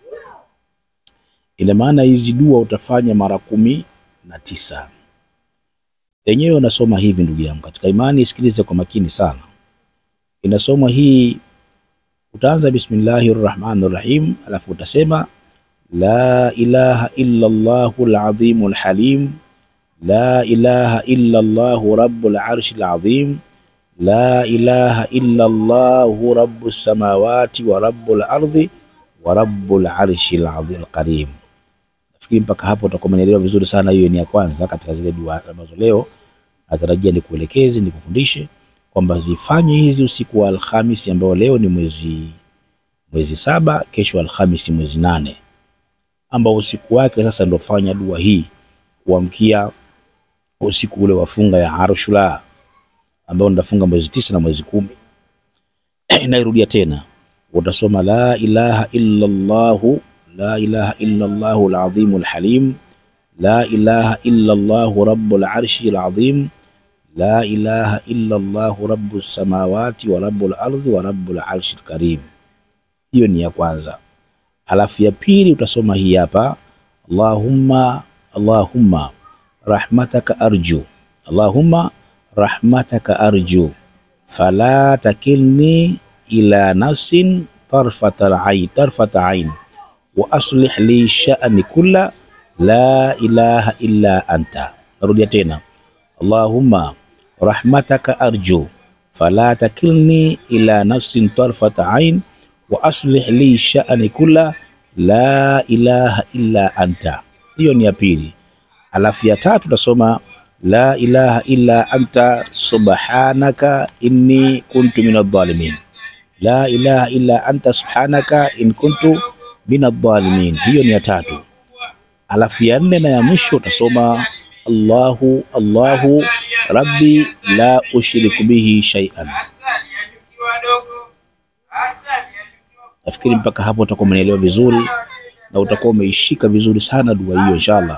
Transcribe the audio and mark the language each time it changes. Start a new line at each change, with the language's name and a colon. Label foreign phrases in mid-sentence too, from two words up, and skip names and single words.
Swahili: Ina maana hizi dua utafanya mara 19. Yenyewe unasoma hivi ndugu yangu katika imani, sikiliza kwa makini sana. Inasoma hii, utaanza
Arabic: Bismillahirrahmanirrahim,
Swahili: alafu utasema
Arabic: لا إله إلا الله العظيم الحليم، لا إله إلا الله رب العرش العظيم، لا إله إلا الله رب السماوات ورب الأرض ورب العرش العظيم الكريم.
Swahili: Nafikiri mpaka hapo utakuwa umeelewa vizuri sana. Hiyo ni ya kwanza katika zile dua ambazo leo natarajia nikuelekeze, nikufundishe kwamba zifanye hizi usiku wa Alhamisi, ambao leo ni mwezi 7, kesho Alhamisi mwezi 8, ambao usiku wake sasa ndio fanya dua hii kuamkia usiku ule wafunga ya Ashura, ambao ndafunga mwezi 9 na mwezi 10. Nairudia tena, utasoma
Arabic: لا إله إلا الله، لا إله إلا الله العظيم الحليم، لا إله إلا الله رب العرش العظيم، لا إله إلا الله رب السماوات ورب الأرض ورب العرش الكريم.
Swahili: Hiyo ni ya kwanza. Alafu ya pili utasoma hii hapa,
Arabic: اللهم رحمتك أرجو، اللهم رحمتك أرجو، فلا تكلني إلى نفس طرفة عين وأصلح لي شأن كل، لا إله إلا أنت.
Swahili: Narudia tena,
Arabic: اللهم رحمتك أرجو، فلا تكلني إلى نفس طرفة عين وأصلح لي شأن كل، لا إله إلا أنت.
Swahili: Hiyo ni ya pili. Alafu ya tatu utasoma
Arabic: لا إله إلا أنت سبحانك إني كنت من الظالمين، لا إله إلا أنت سبحانك إن كنت من الظالمين.
Swahili: Hiyo ni ya tatu. Alafu ya nne na ya mwisho utasoma
Arabic: الله ربي لا أشرك به شيئا.
Swahili: Nafikiri mpaka hapo utakuwa umeelewa vizuri na utakuwa umeishika vizuri sana dua hiyo inshallah.